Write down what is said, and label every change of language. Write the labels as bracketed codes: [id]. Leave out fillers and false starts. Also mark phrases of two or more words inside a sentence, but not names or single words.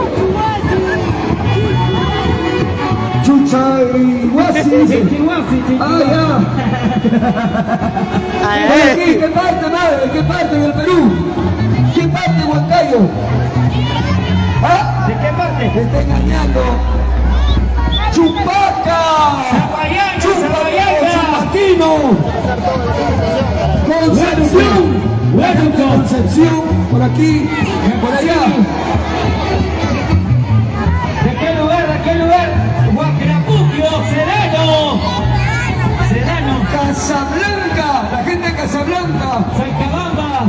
[es] Chucha y Huasis. Ah, ya. Ay, Aquí, ¿qué parte, madre? ¿Qué parte del Perú? ¿Qué parte, Huancayo? ¿Ah? ¿De qué parte? ¡Me está engañando! ¡Chupaca! ¡Zapayaca! ¡Chupaquino! ¡Concepción! Concepción, por aquí, por allá. ¿De qué lugar? Huacrapuquio, Sereno. Casablanca, la gente de Casablanca.